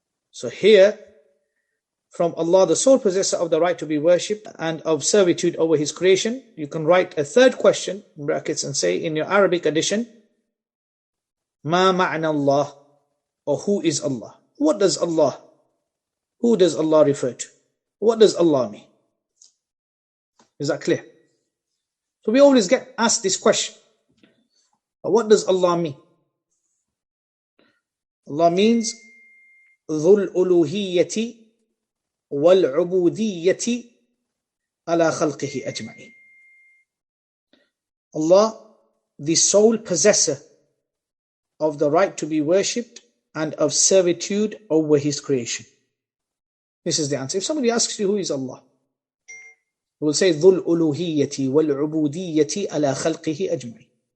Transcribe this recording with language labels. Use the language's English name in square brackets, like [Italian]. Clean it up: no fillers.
[English] So here, from Allah, the sole possessor of the right to be worshipped and of servitude over his creation, you can write a 3rd question in brackets and say in your Arabic edition, [Arabic] مَا مَعْنَى اللَّهِ, [English] or who is Allah? What does Allah, who does Allah refer to? What does Allah mean? Is that clear? So we always get asked this question. What does Allah mean? Allah means [Arabic] ذُو الْأُلُوهِيَّةِ وَالْعُبُودِيَّةِ عَلَى خَلْقِهِ أَجْمَعِينَ. [English] Allah, the sole possessor of the right to be worshipped and of servitude over his creation. This is the answer. If somebody asks you who is Allah, you will say [Arabic] ذُو الْأُلُوهِيَّةِ وَالْعُبُودِيَّةِ عَلَى خَلْقِهِ أَجْمَعِينَ.